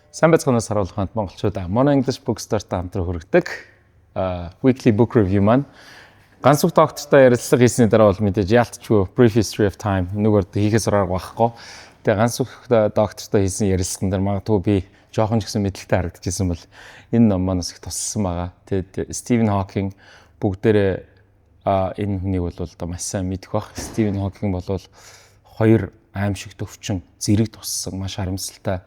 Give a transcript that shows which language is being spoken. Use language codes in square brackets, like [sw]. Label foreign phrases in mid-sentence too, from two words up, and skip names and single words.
[mn] Сайн байцгаанаас харуулханд монголчуудаа Mono English Bookstore-тай хамтран хүргэдэг [en] weekly book review [mn] маань ганц үг доктортой ярилцлага хийсний дараа бол мэдээж яалтчгүй brief history of time нүгээр хийхээс арга байхгүй. Тэгээ ганц үг доктортой хийсэн ярилцлаган дээр магадгүй би жоохон ч гэсэн мэдлэгтэй харагдчихсан бол энэ ном манаас их тусалсан байгаа. Тэгээд Стивен Хокинг бүгдээрээ энэ хүнийг бол одоо маш сайн мэдэх бах. Стивен Хокинг бол хоёр аимшигт өвчин зэрэг туссан маш харамсалтай.